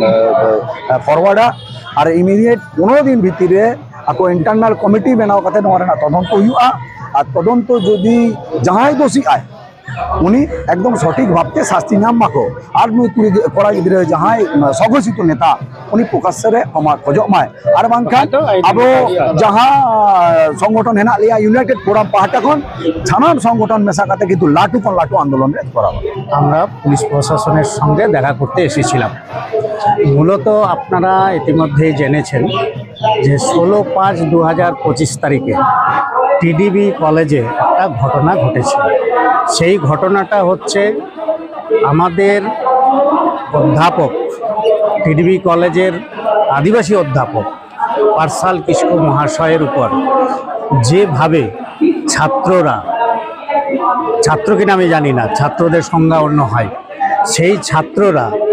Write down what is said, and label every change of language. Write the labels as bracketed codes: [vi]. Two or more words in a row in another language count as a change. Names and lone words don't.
[sat] फॉरवर्डा और इमीडिएट 15 दिन भीतर रे आको [en] internal committee [sat] बनाव कते नोआ रेना तदंत हुआ और तदंत जदि जहां दोषी आए उनी एकदम सठिक भावते शास्ति नाम माको और नुई कड़ा गिद्रे जहां सघोषित नेता उनी प्रकाश रे हमा खोजो माय और बांखान अब जहां संगठन हेना लिया यूनाइटेड फोरम पार्टा खन छानान संगठन मेशा काते किन्तु लाटू कोन लाटू आंदोलन रे कराबो [bn] আমরা পুলিশ প্রশাসনের সঙ্গে দেখা করতে এসেছিলাম মূলত আপনারা ইতিমধ্যে জেনেছেন যে 16/5/2025 তারিখে টিডিবি কলেজে একটা ঘটনা ঘটেছে সেই ঘটনাটা হচ্ছে আমাদের অধ্যাপক টিডিবি কলেজের আদিবাসী অধ্যাপক পার্সাল কিসকু মহাশয়ের উপর যেভাবে ছাত্ররা ছাত্র কিনা আমি জানি না ছাত্রদের সংজ্ঞা অন্য হয় সেই ছাত্ররা